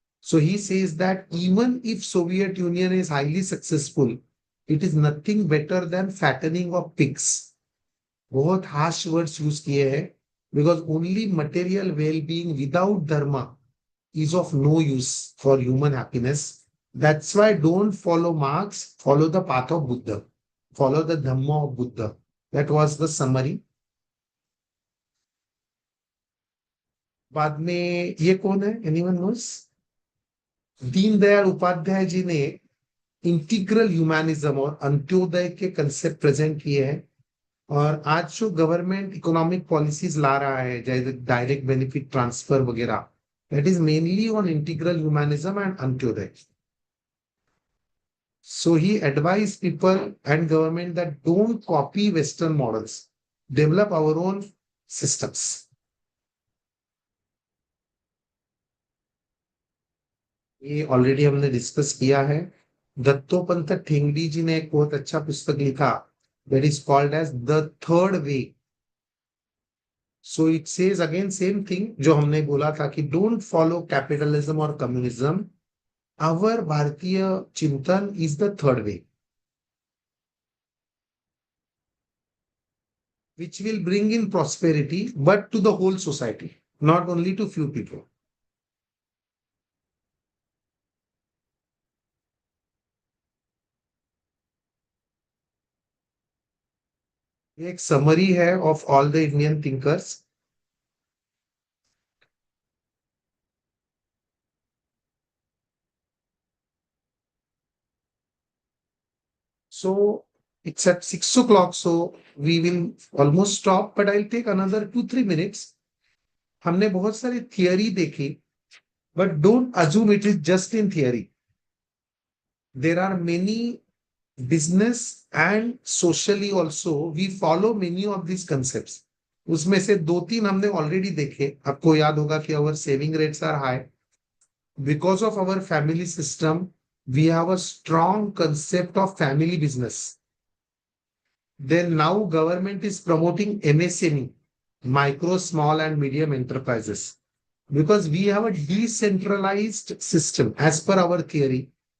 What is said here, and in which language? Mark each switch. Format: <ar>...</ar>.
<en>So he says that even if Soviet Union is highly successful, it is nothing better than fattening of pigs.</en> <hi>बहुत harsh words use किए हैं,</hi> <en>Because only material well being without dharma is of no use for human happiness. That's why don't follow Marx, follow the path of Buddha, follow the Dhamma of Buddha. That was the summary.</en> <hi>बाद में ये कौन है?</hi> <en>Anyone knows?</en> <hi>Deendayal Upadhyay ji ने integral humanism और अंत्योदय के concept present किए हैं, और आज जो गवर्नमेंट इकोनॉमिक पॉलिसीज ला रहा है जैसे डायरेक्ट बेनिफिट ट्रांसफर वगैरह,</hi> <en>that is mainly on integral humanism and Antyodaya. So he advised people and government that don't copy Western models, develop our own systems.</en> <hi>ये ऑलरेडी हमने डिस्कस किया है। दत्तोपंत ठेंगड़ी जी ने एक बहुत अच्छा पुस्तक लिखा,</hi> <en>that is called as the third way. So it says again same thing</en> <hi>जो हमने बोला था कि</hi> <en>don't follow capitalism or communism. Our</en> <hi>भारतीय चिंतन</hi> <en>is the third way, which will bring in prosperity, but to the whole society, not only to few people. एक summary है of all the Indian thinkers. So it's at 6 o'clock, so we will almost stop, but I'll take another 2-3 minutes.</en> <hi>हमने बहुत सारी theory देखी,</hi> <en>but don't assume it is just in theory. There are many business and socially also we follow many of these concepts.</en> <hi>उसमें से 2-3 हमने already देखे। आपको याद होगा कि</hi> <en>our saving rates are high because of our family system. We have a strong concept of family business. Then now government is promoting MSME, micro, small and medium enterprises, because we have a decentralized system as per our theory.</en>